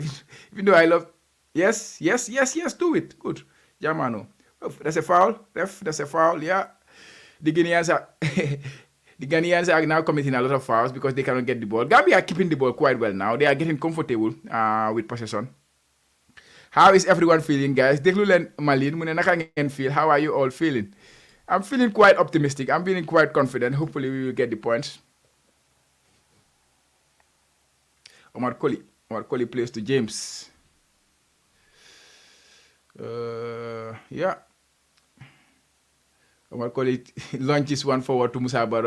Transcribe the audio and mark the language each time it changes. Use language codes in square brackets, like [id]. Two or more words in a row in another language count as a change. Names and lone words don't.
[en] Even though I love... Yes, do it. Good. Jamano. Oh, that's a foul. Ref, that's a foul. Yeah. The Guineans are now committing a lot of fouls because they cannot get the ball. Gambia are keeping the ball quite well now. They are getting comfortable with possession. How is everyone feeling, guys? [wo] Deglulen Malin, mune naka ngeen feel? [en] How are you all feeling? I'm feeling quite optimistic. I'm feeling quite confident. Hopefully we will get the points. Omar Colley plays to James. Yeah. Omar Colley launches one forward to Musa Barrow.